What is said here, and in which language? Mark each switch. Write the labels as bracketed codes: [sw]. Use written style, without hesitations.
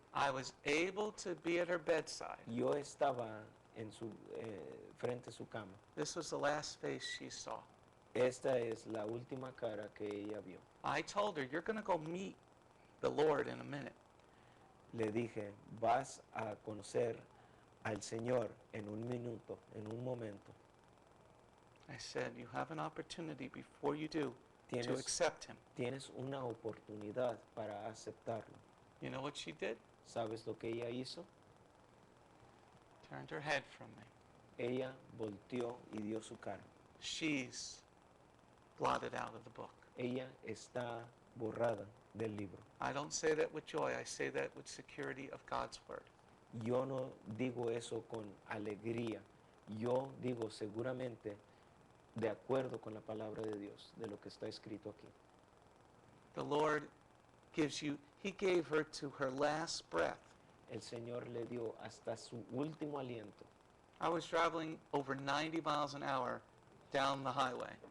[en] I was able to be at her bedside. [es] yo estaba en su, frente a su cama. [en] This was the last face she saw. [es] Esta es la última cara que ella vio. [en] I told her, you're going to go meet the Lord in a minute. [es] Le dije, vas a conocer al Señor en un minuto, en un momento. [en] I said, you have an opportunity before you do to [es] Tienes, [en] accept him. [es] tienes una oportunidad para aceptarlo. [en] You know what she did? [es] ¿Sabes lo que ella hizo? [en] Turned her head from me. [es] Ella volteó y dio su cara. [en] She's blotted out of the book. [es] Ella está borrada del libro. [en] I don't say that with joy. I say that with security of God's word. [es] Yo no digo eso con alegría. Yo digo seguramente de acuerdo con la palabra de Dios, de lo que está escrito aquí. [en] The Lord gives you, he gave her to her last breath. [es] El Señor le dio hasta su último aliento. [en] I was traveling over 90 miles an hour down the highway.